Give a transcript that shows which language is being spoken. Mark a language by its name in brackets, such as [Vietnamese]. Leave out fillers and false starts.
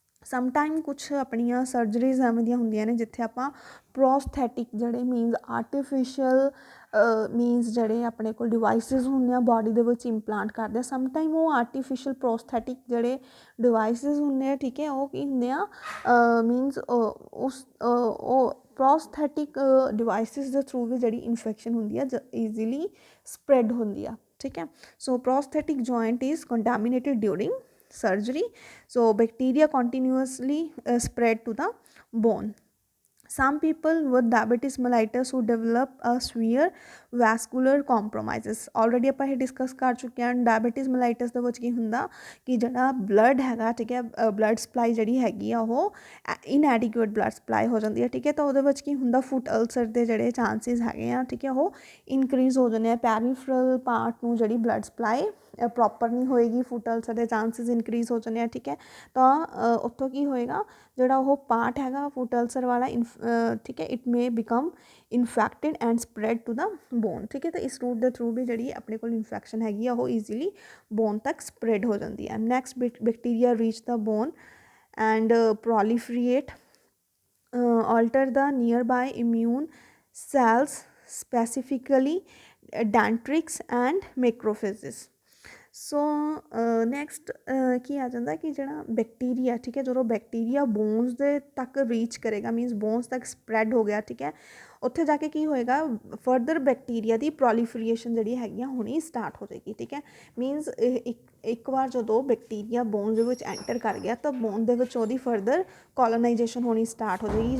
[Punjabi] Sometime ਕੁਛ ਆਪਣੀਆਂ surgeries ਐਵੇਂ ਦੀਆਂ ਹੁੰਦੀਆਂ ਨੇ ਜਿੱਥੇ ਆਪਾਂ ਪ੍ਰੋਸਥੈਟਿਕ ਜਿਹੜੇ ਮੀਨਸ ਆਰਟੀਫਿਸ਼ੀਅਲ ਮੀਨਸ ਜਿਹੜੇ ਆਪਣੇ ਕੋਲ ਡਿਵਾਈਸਿਸ ਹੁੰਦੇ ਆ ਬੋਡੀ ਦੇ ਵਿੱਚ ਇੰਪਲਾਂਟ ਕਰਦੇ ਆ। ਸਮਟਾਈਮ ਉਹ ਆਰਟੀਫਿਸ਼ੀਅਲ ਪ੍ਰੋਸਥੈਟਿਕ ਜਿਹੜੇ ਡਿਵਾਈਸਿਸ ਹੁੰਦੇ ਆ, ਠੀਕ ਹੈ, ਉਹ ਕੀ ਹੁੰਦੇ ਆ ਮੀਨਸ ਉਹ ਪ੍ਰੋਸਥੈਟਿਕ ਡਿਵਾਈਸਿਸ ਦੇ ਥਰੂ ਵੀ ਜਿਹੜੀ ਇਨਫੈਕਸ਼ਨ ਹੁੰਦੀ ਆ ਈਜ਼ੀਲੀ ਸਪਰੈਡ ਹੁੰਦੀ ਆ, ਠੀਕ ਹੈ। [English] So prosthetic joint is contaminated during surgery, so bacteria continuously spread to the bone. Some people with diabetes mellitus who develop a severe vascular compromises, already [Punjabi] ਆਪਾਂ ਇਹ ਡਿਸਕਸ ਕਰ ਚੁੱਕੇ ਹਾਂ। ਡਾਇਬਟੀਜ਼ ਮਲਾਈਟਸ ਦੇ ਵਿੱਚ ਕੀ ਹੁੰਦਾ ਕਿ ਜਿਹੜਾ ਬਲੱਡ ਹੈਗਾ, ਠੀਕ ਹੈ, ਬਲੱਡ ਸਪਲਾਈ ਜਿਹੜੀ ਹੈਗੀ ਆ ਉਹ ਇਨਐਡੀਕੁਏਟ ਬਲੱਡ ਸਪਲਾਈ ਹੋ ਜਾਂਦੀ ਹੈ, ਠੀਕ ਹੈ। ਤਾਂ ਉਹਦੇ ਵਿੱਚ ਕੀ ਹੁੰਦਾ ਫੁੱਟ ਅਲਸਰ ਦੇ ਜਿਹੜੇ ਚਾਂਸਿਸ ਹੈਗੇ ਆ, ਠੀਕ ਹੈ, ਉਹ ਇਨਕਰੀਜ਼ ਹੋ ਜਾਂਦੇ ਆ। ਪੈਰੀਫਰਲ ਪਾਰਟ ਨੂੰ ਜਿਹੜੀ ਬਲੱਡ ਸਪਲਾਈ ਪ੍ਰੋਪਰ ਨਹੀਂ ਹੋਏਗੀ, ਫੁੱਟ ਅਲਸਰ ਦੇ ਚਾਂਸਿਸ ਇਨਕਰੀਜ਼ ਹੋ ਜਾਂਦੇ ਆ, ਠੀਕ ਹੈ। ਤਾਂ ਉੱਥੋਂ ਕੀ ਹੋਏਗਾ ਜਿਹੜਾ ਉਹ ਪਾਰਟ ਹੈਗਾ ਫੁੱਟ ਅਲਸਰ ਵਾਲਾ ਠੀਕ ਹੈ, [English] it may become infected and spread to the bone, [Punjabi] ਠੀਕ ਹੈ। ਤਾਂ ਇਸ ਰੂਟ ਦੇ ਥਰੂ ਵੀ ਜਿਹੜੀ ਆਪਣੇ ਕੋਲ ਇਨਫੈਕਸ਼ਨ ਹੈਗੀ ਆ ਉਹ ਈਜ਼ੀਲੀ ਬੋਨ ਤੱਕ ਸਪਰੈਡ ਹੋ ਜਾਂਦੀ ਹੈ। [English] Next bacteria reach the bone and proliferate, alter the nearby immune cells, specifically dendrites and macrophages. [Punjabi] So next ਕੀ ਆ ਜਾਂਦਾ ਕਿ ਜਿਹੜਾ ਬੈਕਟੀਰੀਆ, ਠੀਕ ਹੈ, ਜਦੋਂ ਬੈਕਟੀਰੀਆ ਬੋਨਸ ਦੇ ਤੱਕ ਰੀਚ ਕਰੇਗਾ ਮੀਨਸ ਬੋਨਸ ਤੱਕ ਸਪਰੈਡ ਹੋ ਗਿਆ, ਠੀਕ ਹੈ, ਉੱਥੇ ਜਾ ਕੇ ਕੀ ਹੋਏਗਾ ਫਰਦਰ ਬੈਕਟੀਰੀਆ ਦੀ ਪ੍ਰੋਲੀਫਰੀਏਸ਼ਨ ਜਿਹੜੀ ਹੈਗੀ ਆ ਹੋਣੀ ਸਟਾਰਟ ਹੋ ਜਾਏਗੀ, ਠੀਕ ਹੈ। ਮੀਨਸ ਇੱਕ ਵਾਰ ਜਦੋਂ ਬੈਕਟੀਰੀਆ ਬੋਨ ਦੇ ਵਿੱਚ ਐਂਟਰ ਕਰ ਗਿਆ ਤਾਂ ਬੋਨ ਦੇ ਵਿੱਚ ਉਹਦੀ ਫਰਦਰ ਕੋਲੋਨਾਈਜੇਸ਼ਨ ਹੋਣੀ ਸਟਾਰਟ ਹੋ ਜਾਏਗੀ।